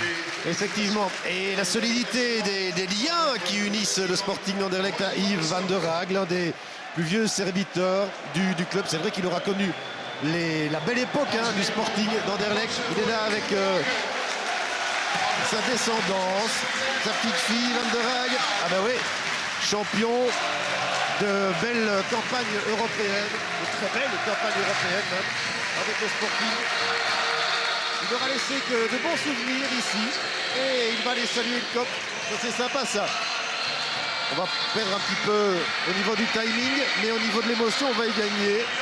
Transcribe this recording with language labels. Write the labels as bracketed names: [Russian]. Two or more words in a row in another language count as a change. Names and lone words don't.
[French] Effectivement, et la solidité des liens qui unissent le Sporting d'Anderlecht à Yves Van der Haag, l'un des plus vieux serviteurs du club. C'est vrai qu'il aura connu la belle époque du Sporting d'Anderlecht. Il est là avec sa descendance, sa petite fille Van der Haag. Ah ben oui, champion de belles campagnes européennes, de très belles campagnes européennes même, avec le Sporting. Il n'aura laissé que de bons souvenirs ici et il va aller saluer le COP. C'est sympa ça. On va perdre un petit peu au niveau du timing, mais au niveau de l'émotion, on va y gagner.